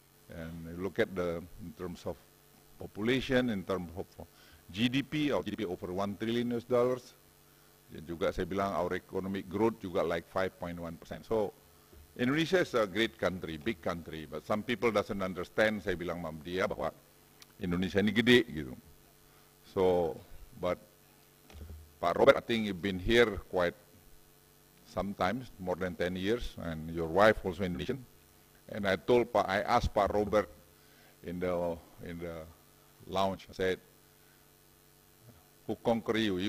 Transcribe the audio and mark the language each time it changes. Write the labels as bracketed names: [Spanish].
[English] And look at in terms of population, in terms of GDP, our GDP over $1 trillion. [Indonesian] Dan juga saya bilang [English] our economic growth juga like 5.1%. So Indonesia is a great country, big country, but some people doesn't understand. [Indonesian] Saya bilang sama dia bahwa Indonesia ini gede gitu. [English] So, but Pak Robert, I think you've been here quite sometimes, more than 10 years, and your wife also Indonesian. And I asked Pak Robert in the lounge, I said, who conquer you?